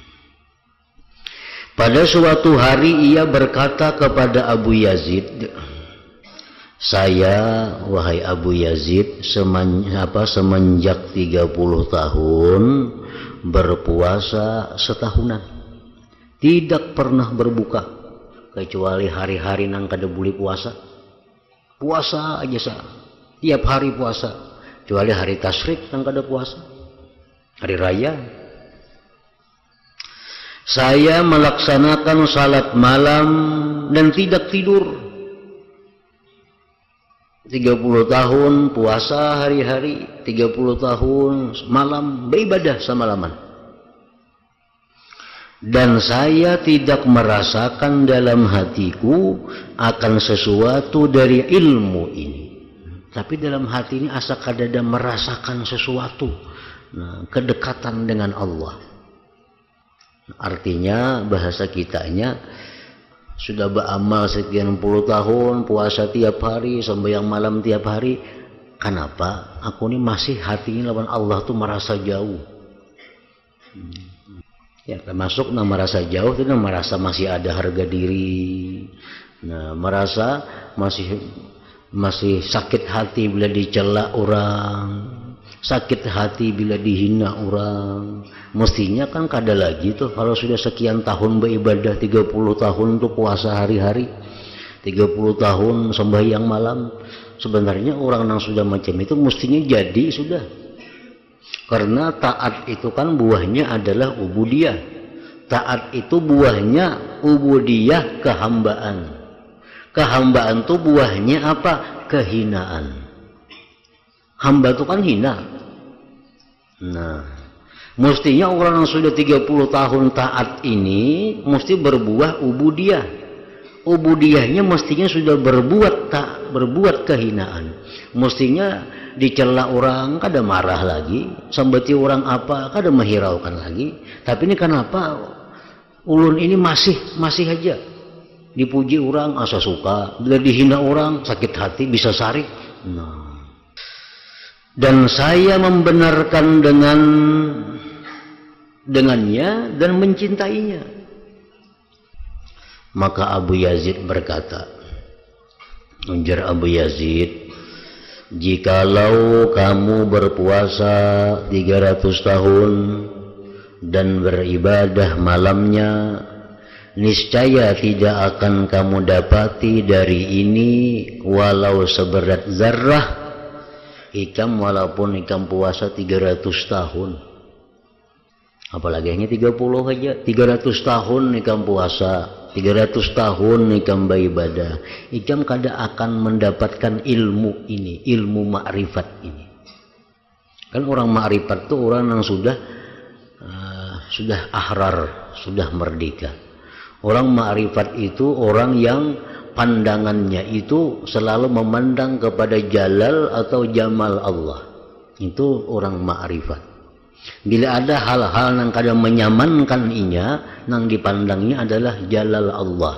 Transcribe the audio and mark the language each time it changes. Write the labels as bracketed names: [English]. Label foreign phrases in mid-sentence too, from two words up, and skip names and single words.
[Indonesian] Pada suatu hari ia berkata kepada Abu Yazid, "Saya, wahai Abu Yazid, semenjak 30 tahun berpuasa setahunan, tidak pernah berbuka kecuali hari-hari [Banjar] nang kada [Indonesian] boleh puasa. Puasa aja sah, tiap hari puasa, kecuali hari tasyrik [Banjar] nang kada [Indonesian] puasa, hari raya. Saya melaksanakan salat malam dan tidak tidur. 30 tahun puasa hari-hari, 30 tahun malam beribadah semalaman. Dan saya tidak merasakan dalam hatiku akan sesuatu dari ilmu ini. tapi dalam hati ini [Banjar] asa kadada [Indonesian] merasakan sesuatu, nah, kedekatan dengan Allah. Artinya bahasa kitanya sudah beramal sekian puluh tahun, puasa tiap hari, sembahyang malam tiap hari, kenapa aku ini masih hatinya lawan Allah tuh merasa jauh? Ya, termasuk merasa jauh itu merasa masih ada harga diri, nah, merasa masih sakit hati bila dicela orang, sakit hati bila dihina orang. Mestinya kan [Banjar] kada lagi [Indonesian] tuh kalau sudah sekian tahun beribadah, 30 tahun tuh puasa hari-hari, 30 tahun sembahyang malam. Sebenarnya orang yang sudah macam itu mestinya jadi sudah. Karena taat itu kan buahnya adalah ubudiyah. Taat itu buahnya ubudiyah, kehambaan. Kehambaan tuh buahnya apa? Kehinaan. Hamba itu kan hina. Nah, mestinya orang yang sudah 30 tahun taat ini mesti berbuah ubudiyah. Ubudiyahnya mestinya sudah berbuat kehinaan. Mestinya dicela orang [Banjar] kada marah [Indonesian] lagi, sambati orang apa [Banjar] kada menghiraukan [Indonesian] lagi. [Banjar] Tapi ini kenapa ulun ini masih aja dipuji orang asa suka, bila dihina orang sakit hati bisa sarik. [Indonesian] Nah, dan saya membenarkan dengannya dan mencintainya. Maka Abu Yazid berkata, ujar Abu Yazid, jikalau kamu berpuasa 300 tahun dan beribadah malamnya, niscaya tidak akan kamu dapati dari ini walau seberat zarrah ikam, walaupun ikam puasa 300 tahun. Apalagi hanya 30 aja, 300 tahun ikam puasa, 300 tahun ikam beribadah, [Banjar] ikam kada [Indonesian] akan mendapatkan ilmu ini, ilmu ma'rifat ini. Kan orang ma'rifat itu orang yang sudah ahrar, sudah merdeka. Orang ma'rifat itu orang yang pandangannya itu selalu memandang kepada jalal atau jamal Allah. Itu orang ma'rifat. Bila ada hal-hal yang kadang menyamankan inya, yang dipandangnya adalah jalal Allah.